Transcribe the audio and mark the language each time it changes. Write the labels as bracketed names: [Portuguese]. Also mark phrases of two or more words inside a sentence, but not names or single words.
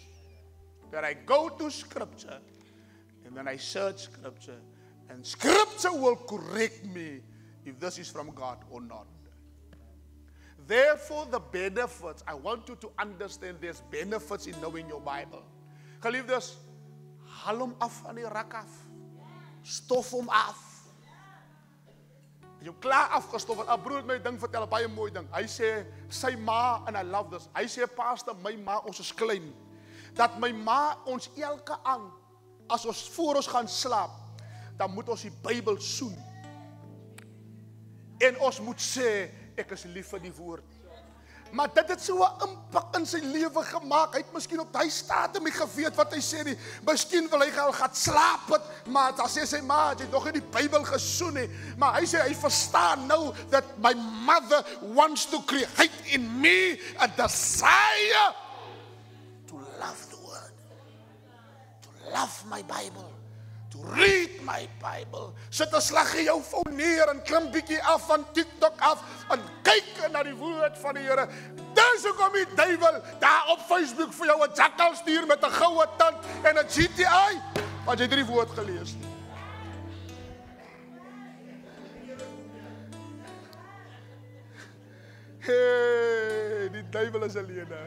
[English] That I go to Scripture, and then I search Scripture, and Scripture will correct me if this is from God or not. Therefore, the benefits, I want you to understand there's benefits in knowing your Bible. [Afrikaans] Geliefdes, haal hom af van die rak af. Stof hom af. As jy hom klaar afgestof het, 'n broer het my ding vertel, 'n baie mooi ding. Hy sê, sy ma, [English] and I love this, [Afrikaans] hy sê, Pastor, my ma, ons is klein, dat my ma ons elke aand, as ons voor ons gaan slaap, dan moet ons die Bybel soen. En ons moet sê, ek is lief vir die woord. Maar dit het so 'n impak in sy lewe gemaak. Hy het miskien op daai stadium nie geweet wat hy sê nie. Miskien wil hy gaan slaap het, maar dan sê sy ma, jy het nog nie die Bybel gesoen nie. Maar hy sê hy verstaan nou [English] that my mother wants to create in me a desire to love the word, to love my Bible, to read my Bible. [Afrikaans] Sit 'n slaggie jou foon neer en klim bietjie af van TikTok af en kyk na die woord van die Here. Dis hoekom die duiwel daar op Facebook vir jou 'n jackal stuur met 'n goue tand en 'n GTI, want jy het die woord gelees. Hey, die duiwel is 'n leienaar.